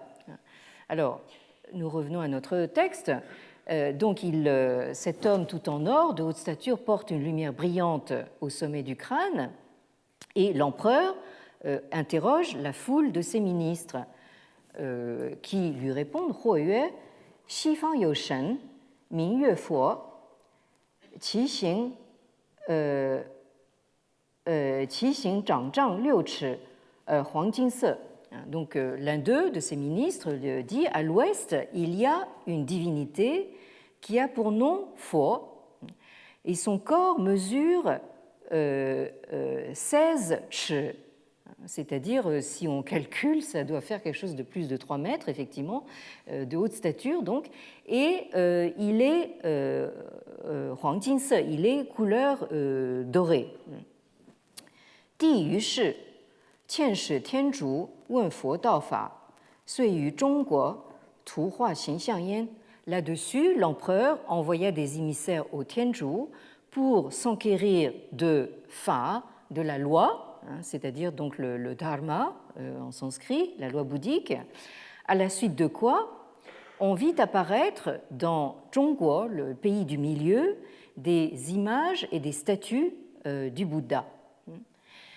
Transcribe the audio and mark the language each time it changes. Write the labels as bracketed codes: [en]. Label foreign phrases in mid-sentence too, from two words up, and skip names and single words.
[fr] Alors, nous revenons à notre texte. Donc, cet homme tout en or, de haute stature, porte une lumière brillante au sommet du crâne, et l'empereur interroge la foule de ses ministres qui lui répondent: [zh] 或曰，西方有神, 名曰佛，其形长丈六尺，黄金色. [fr] Donc, l'un d'eux, de ses ministres, dit: à l'ouest, il y a une divinité qui a pour nom Fo, et son corps mesure 16 chi, c'est-à-dire, si on calcule, ça doit faire quelque chose de plus de 3 mètres, effectivement, de haute stature, donc, et il est [zh] 黄金色, [fr] il est couleur dorée. [zh] 帝于是，遣使天竺，问佛道法，遂于中国，图画形像焉. [fr] Là-dessus, l'empereur envoya des émissaires au Tianzhu pour s'enquérir de Fa, de la loi, c'est-à-dire donc le dharma en sanskrit, la loi bouddhique, à la suite de quoi on vit apparaître dans Zhongguo, le pays du milieu, des images et des statues du Bouddha.